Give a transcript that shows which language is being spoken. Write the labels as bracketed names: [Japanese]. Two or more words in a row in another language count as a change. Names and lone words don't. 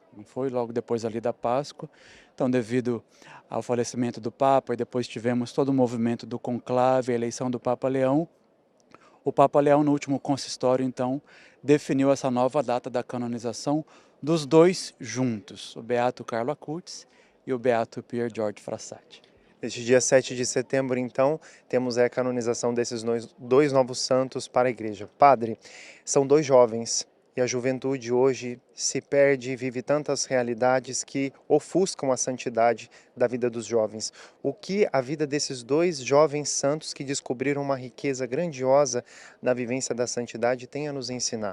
[Portuguese] Não foi logo depois ali da Páscoa. Então, devido ao falecimento do Papa, e depois tivemos todo o movimento do conclave, a eleição do Papa Leão, o Papa Leão, no último consistório, então, definiu essa nova data da canonização dos dois juntos, o Beato Carlo Acutis e o Beato Pier Giorgio Frassati. Neste dia 7 de setembro, então, temos a canonização desses dois novos santos para a Igreja. Padre, são dois jovens e a juventude hoje se perde e vive tantas realidades que ofuscam a santidade da vida dos jovens. O que a vida desses dois jovens santos que descobriram uma riqueza grandiosa na vivência da santidade tem a nos ensinar?